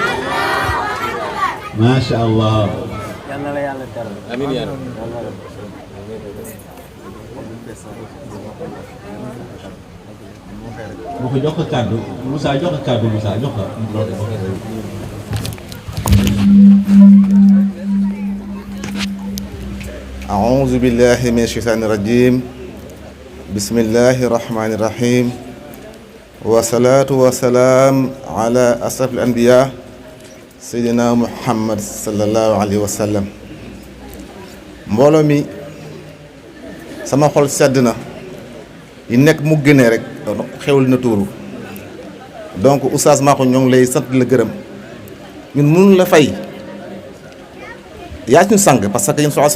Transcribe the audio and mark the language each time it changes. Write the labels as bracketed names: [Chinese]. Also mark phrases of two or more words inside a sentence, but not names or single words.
[Arabic] ما شاء الله آمين يا. [Wolof] Mau ko jox ko kàddu Moussa jox ko kàddu Moussa jox ko. [Arabic] أعوذ بالله من الشيطان الرجيم بسم الله الرحمن الرحيم والصلاة والسلام على أشرف الأنبياء سيدنا محمد صلى الله عليه وسلم [Wolof] mbooloo mi sama xol sedd na yi nekk mu gënee rek xewul na tuuru donc Oustaz Makhou ñoo ngi lay sant la gërëm ñun mënuñ la fay yaa ñu sang [French] parce que [Wolof] yéen [Arabic] صلى الله عليه و